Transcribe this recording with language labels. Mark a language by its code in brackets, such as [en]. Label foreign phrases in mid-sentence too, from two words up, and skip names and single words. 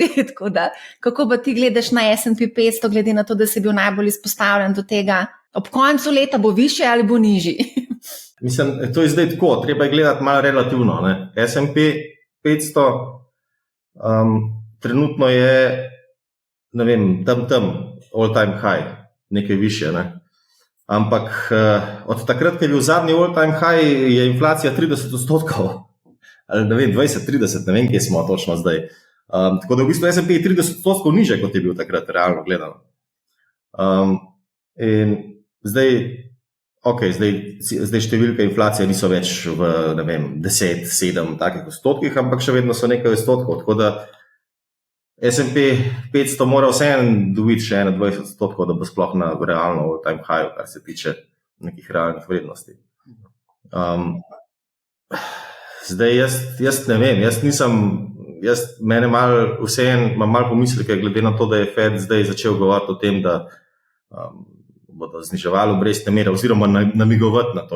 [sl] Tako da, kako pa ti gledaš na S&P 500, glede na to, da si bil najbolj izpostavljen do tega? Ob koncu leta bo više ali bo nižji? Mislim, to je zdaj tako. Treba je gledati malo relativno. Ne? S&P 500 trenutno je, ne vem, tam, [en] all time high, [sl] nekaj više, ne? Ampak od takrat, ko je bil zadnji [en] all time high, [sl] je inflacija 30%, ali ne vem, 20-30, ne vem, kje smo točno zdaj. Tako da v bistvu S&P je 30% niže, kot je bil takrat, realno gledano. In zdaj številke inflacije niso več v, ne vem, 10, 7 takih odstotkih, ampak še vedno so nekaj odstotkov, tako da S&P 500 mora vseeno dobiti še 21%, da bo sploh na realno [en] all time high, [sl] kar se tiče nekih realnih vrednosti. Zdaj jaz ne vem, mene malo vseeno, imam malo pomisleke glede na to, da je Fed zdaj začel govoriti o tem, da bodo zniževali obrestne mere oziroma namigovati na to.